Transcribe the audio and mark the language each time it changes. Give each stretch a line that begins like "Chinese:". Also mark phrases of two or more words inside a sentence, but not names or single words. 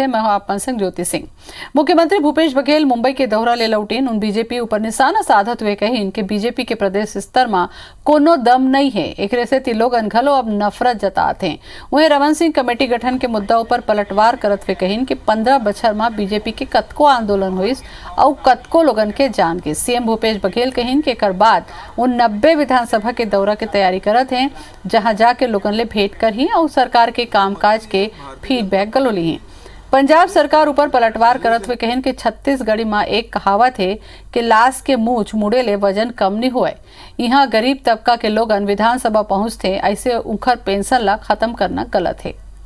Chhattisgarhi: मैं हूं आपन संग ज्योति सिंह। मुख्यमंत्री भूपेश बघेल मुंबई के दौरा ले लौटेन उन बीजेपी ऊपर निशाना साधत हुए कहिन कि बीजेपी के प्रदेश स्तर में कोनो दम नहीं है, एकरे से ती लोगन घलो अब नफरत जतात हैं। वहीं रमन सिंह कमेटी गठन के मुद्दा ऊपर पलटवार करत हुए कहिन कि 15 बछर में बीजेपी के कतको आंदोलन हुईस और कतको लोगन के जान गए। सीएम भूपेश बघेल कहिन कि एकर बाद उन 90 विधानसभा के दौरा के तैयारी करत हैं, जहां जाके लोगन ले भेंट कर ही और सरकार के कामकाज के फीडबैक गलो ली हैं। पंजाब सरकार ऊपर पलटवार करत हुए कहें कि छत्तीसगढ़ी में एक कहावत है कि लाश के मूछ मुड़े ले वजन कम नहीं हुए। यहाँ गरीब तबका के लोगन विधानसभा पहुंचते, ऐसे उखर पेंशन ला खत्म करना गलत है।